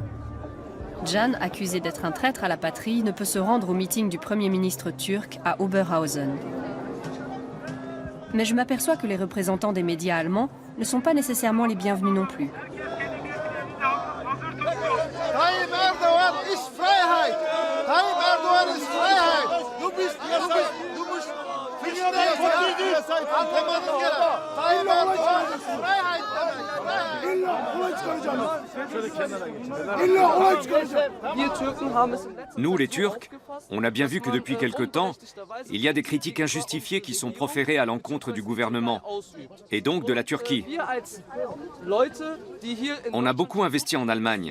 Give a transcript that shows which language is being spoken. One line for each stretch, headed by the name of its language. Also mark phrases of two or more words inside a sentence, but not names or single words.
French: Can, accusé d'être un traître à la patrie, ne peut se rendre au meeting du Premier ministre turc à Oberhausen. Mais je m'aperçois que les représentants des médias allemands ne sont pas nécessairement les bienvenus non plus.
German: Tayyip Erdoğan ist Freiheit. Tayyip Erdoğan ist Freiheit. Du bist
Turkish: anlamadın gene.
German: Tayyip Erdoğan ist Freiheit demek.
French: Nous, les Turcs, on a bien vu que depuis quelque temps, il y a des critiques injustifiées qui sont proférées à l'encontre du gouvernement, et donc de la Turquie. On a beaucoup investi en Allemagne.